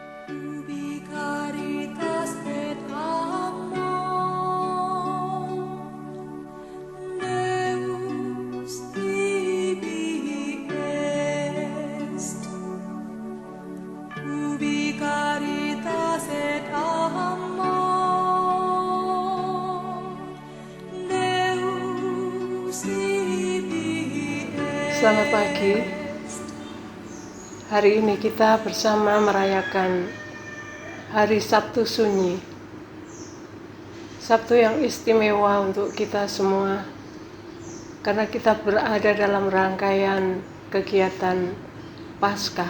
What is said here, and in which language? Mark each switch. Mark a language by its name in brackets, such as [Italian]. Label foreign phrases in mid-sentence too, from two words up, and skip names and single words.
[Latin] Ubi caritas et amor, Deus tibi est. Ubi caritas et amor, Deus tibi est. [Indonesian] Selamat pagi. Hari ini kita bersama merayakan Hari Sabtu Sunyi. Sabtu yang istimewa untuk kita semua, karena kita berada dalam rangkaian kegiatan Paskah.